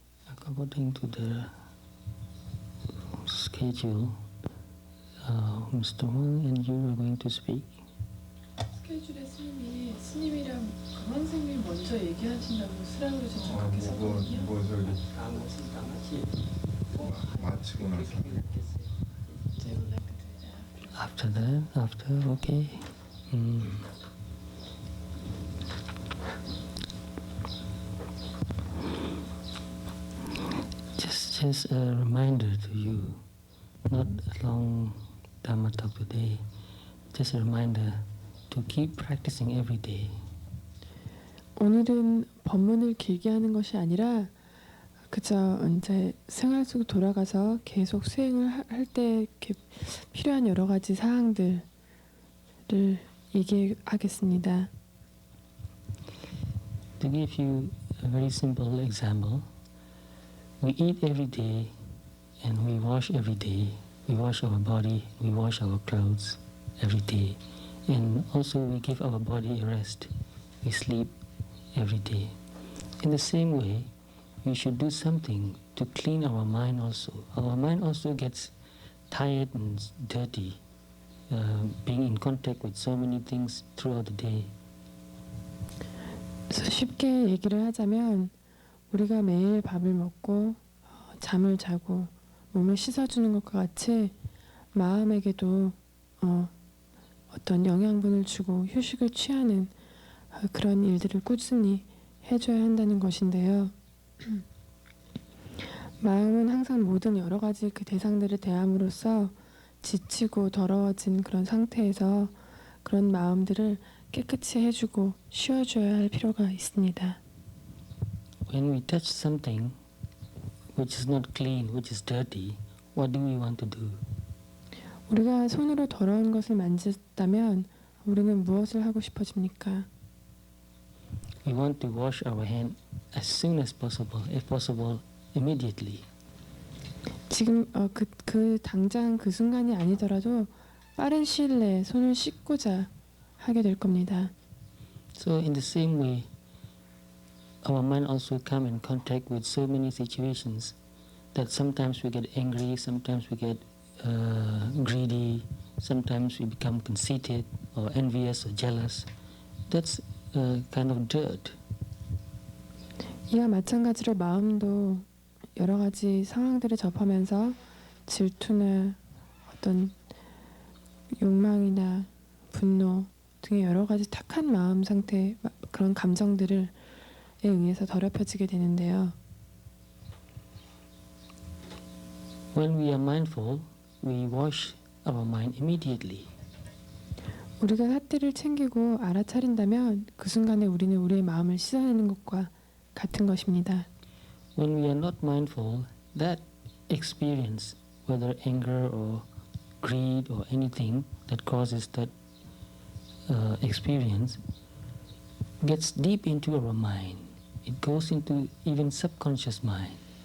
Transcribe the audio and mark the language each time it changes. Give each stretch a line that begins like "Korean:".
English: according to the schedule, Mr. Wang and you are going to speak.
Korean: 스케줄에 스님이랑 강원 선생님이 먼저 얘기하신다고 스라우를 좀 그렇게 썼거든요. 뭐 저기 마치고 나서
English: After that, okay. Just a reminder to you, not a long Dhamma talk today. Just a reminder to keep practicing every day.
Korean: 오늘은 법문을 길게 하는 것이 아니라 그저 이제 생활 속 돌아가서 계속 수행을 할 때 필요한 여러 가지 사항들을 얘기하겠습니다.
English: To give you a very simple example, we eat every day and we wash every day. We wash our body, we wash our clothes every day. And also we give our body a rest. We sleep every day. In the same way, we should do something to clean our mind also. Our mind also gets tired and dirty, being in contact with so many things throughout the day.
Korean: 그래서 쉽게 얘기를 하자면 우리가 매일 밥을 먹고 잠을 자고 몸을 씻어주는 것과 같이 마음에게도 어떤 영양분을 주고 휴식을 취하는 그런 일들을 꾸준히 해줘야 한다는 것인데요. 마음은 항상 모든 여러 가지 그 대상들을 대함으로써 지치고 더러워진 그런 상태에서 그런 마음들을 깨끗이 해주고 쉬어줘야 할 필요가 있습니다.
English: When we touch something which is not clean, which is dirty, what do we want to do?
Korean: 우리가 손으로 더러운 것을 만졌다면 우리는 무엇을 하고 싶어집니까?
English: We want to wash our hand as soon as possible, if possible, immediately.
Korean: 지금 그 당장 그 순간이 아니더라도 빠른 시일 내에 손을 씻고자 하게 될 겁니다.
English: So in the same way, our mind also come in contact with so many situations that sometimes we get angry, sometimes we get greedy, sometimes we become conceited or envious or jealous. That's kind of dirt.
Korean: 이와 마찬가지로 마음도 여러 가지 상황들을 접하면서 질투나 어떤 욕망이나 분노 등의 여러 가지 탁한 마음 상태 그런 감정들에 의해서 더럽혀지게 되는데요.
English: When we are mindful, we wash our mind immediately.
Korean: 우리가 사태를 챙기고 알아차린다면 그 순간에 우리는 우리의 마음을 씻어내는 것과 같은 것입니다.
English: When we are not mindful, that experience, whether anger or greed or anything that causes that experience, gets deep into our mind. It goes into even subconscious mind.